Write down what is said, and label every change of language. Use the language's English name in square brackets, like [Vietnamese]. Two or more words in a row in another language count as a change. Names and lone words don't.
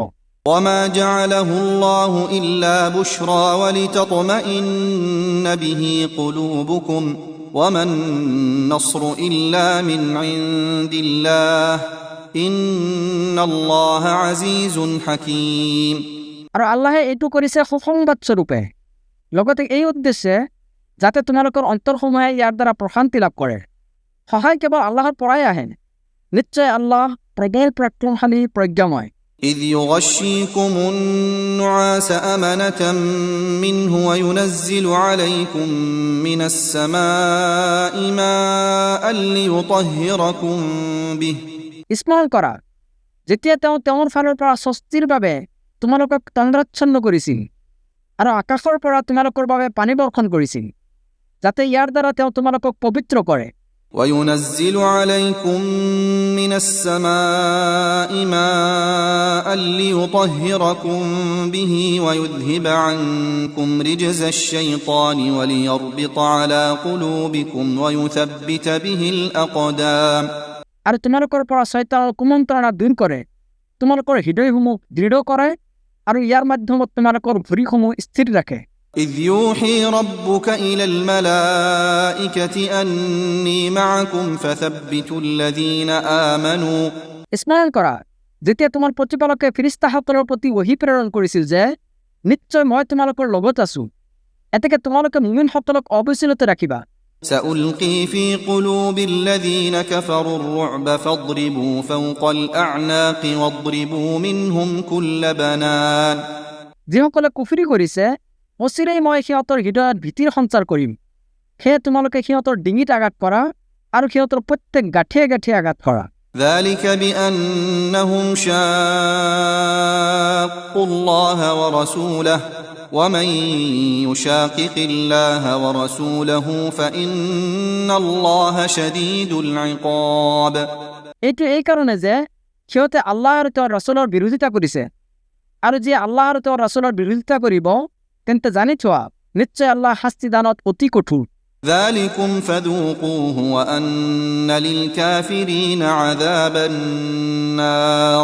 [Arabic] وما جعله الله إلا بشرى ولتطمئن به قلوبكم وما النصر إلا من عند الله إن الله عزيز حكيم। [Assamese] আৰু আল্লাহে এইটো কৰিছে সুসংবাদ স্বৰূপে, লগতে এই উদ্দেশ্যে যাতে তোমালোকৰ অন্তৰসমূহে ইয়াৰ দ্বাৰা প্ৰশান্তি লাভ কৰে। সহায় কেৱল আল্লাহৰ পৰাই আহে। নিশ্চয় আল্লাহ প্ৰবল পৰাক্ৰমশালী, প্ৰজ্ঞাময়। [Arabic] إذ يغشيكم النعاس أمنة منه وينزل عليكم من السماء ماء ليطهركم به। [Assamese] স্মৰণ কৰা, যেতিয়া তেওঁ তেওঁৰ ফালৰ পৰা স্বস্তিৰ বাবে তোমালোকক তন্দ্ৰাচ্ছন্ন কৰিছিল আৰু আকাশৰ পৰা তোমালোকৰ বাবে পানী বৰ্ষণ কৰিছিল, যাতে ইয়াৰ দ্বাৰা তেওঁ তোমালোকক পবিত্ৰ কৰে [Arabic] وينزل عليكم من السماء ماء ليطهركم به ويذهب عنكم رجز الشيطان وليربط على قلوبكم ويثبت به الأقدام [Assamese] আর তোমালোকৰ পৰা শয়তানৰ কুমন্ত্ৰণা দূৰ কৰে, তোমালোকৰ হৃদয়সমূহ দৃঢ় কৰে আৰু ইয়াৰ মাধ্যমত তোমালোকৰ ভৰিসমূহ স্থিৰ ৰাখে। [Arabic] إذ يوحي ربك إلى الملائكة أني معكم فثبتوا الذين آمنوا [Assamese] স্মৰণ কৰা, যেতিয়া তোমাৰ প্ৰতিপালকে ফিৰিস্তাসকলৰ প্ৰতি ওহী প্ৰেৰণ কৰিছিল যে নিশ্চয় মই তোমালোকৰ লগত আছো, এতেকে তোমালোকে মুমিনসকলক অবিচলিত ৰাখিবা। [Arabic] سألقي في قلوب الذين كفروا الرعب فاضربوا فوق الأعناق واضربوا منهم كل بنان [Assamese] যিসকলে কুফৰি কৰিছে অচিৰেই মই সিহঁতৰ হৃদয়ত ভীতিৰ সঞ্চাৰ কৰিম, সেয়ে তোমালোকে সিহঁতৰ ডিঙিত আঘাত কৰা আৰু সিহঁতৰ প্ৰত্যেক গাঁঠিয়ে গাঁঠিয়ে আঘাত কৰা। [Arabic] ذلك بأنهم شاقوا الله ورسوله ومن يشاقق الله ورسوله فإن الله شديد العقاب [Assamese] এইটো এই কাৰণে যে সিহঁতে আল্লাহ আৰু তেওঁৰ ৰাসূলৰ বিৰোধিতা কৰিছে, আৰু যে আল্লাহ আৰু তেওঁৰ ৰাসূলৰ বিৰোধিতা কৰিব তেন্তে জানি থোৱা নিশ্চয় আল্লাহ শাস্তি দানত অতি কঠোৰ। [Arabic] ذلكم فذوقوه وأن للكافرين عذاب النار